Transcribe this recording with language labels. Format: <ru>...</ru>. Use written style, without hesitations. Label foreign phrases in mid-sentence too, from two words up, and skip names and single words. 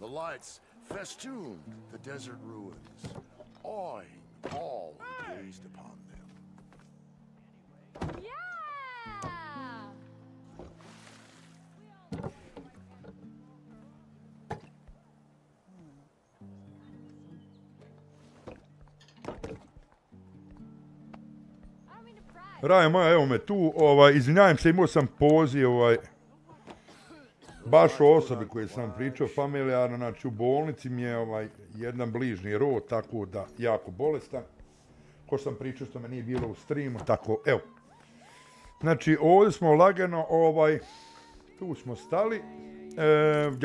<en>The lights festooned the desert ruins, awing all who gazed upon them. Yeah! I don't mean to pry.</en> <bs>Raja moja, evo me tu, izvinjavam se, imao sam poziv, baš o osobi koju sam pričao, familijarno, znači u bolnici mi je jedan bližnji rod, tako da jako bolestan. Ko sam pričao što me nije bilo u streamu, tako, evo. Znači, ovdje smo lagano, tu smo stali, ja.</bs>